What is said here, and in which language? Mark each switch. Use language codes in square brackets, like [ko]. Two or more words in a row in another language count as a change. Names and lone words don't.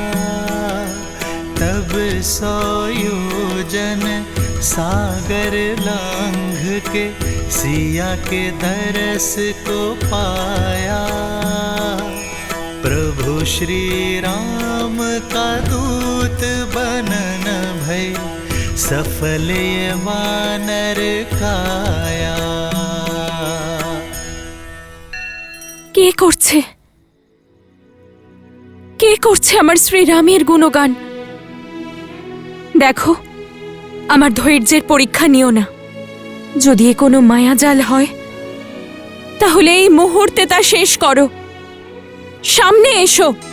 [hi] तब 100 योजन सागर लांघ के सिया के दरस को पाया प्रभु श्री राम का दूत बनन भई सफल ये वानर काया [bn] কে করছে আমার শ্রীরামের গুণগান দেখো আমার ধৈর্যের পরীক্ষা নিও না যদি এ কোনো মায়াজাল হয় তাহলে এই মুহূর্তে তা শেষ করো সামনে এসো